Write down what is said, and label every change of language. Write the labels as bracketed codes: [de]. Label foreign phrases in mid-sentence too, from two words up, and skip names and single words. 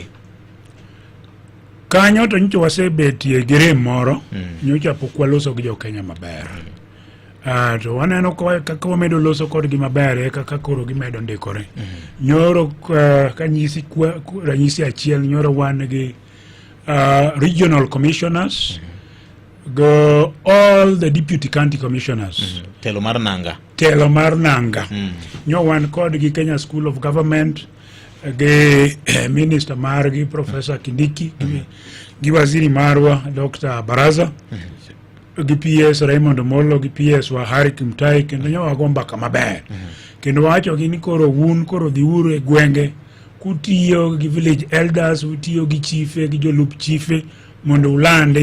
[luo] kanyo to nyicho wasebetie gere moro nyocha pok waloso gi jo Kenya maber to waneno kaka wamedo loso kodgi maber kaka koro gimedo ndikore nyoro kanyisi ranyisi achiel nyoro wan gi [en] regional commissioners [luo] go [en] all the deputy county commissioners [luo] telo mar nanga nyo wan kodgi Kenya School of Government gi minister margi Professor Kindiki gi waziri marwa Dr. Baraza gi PS Raymond Omolo gi PS wa Harry Kimtai kendo nyo wagomba kama ber kendo wacho gi ni koro dhiuru e gwenge kutiyo gi [en] village elders [luo] utiyo gi chiefe gi jolup chiefe mondo ulande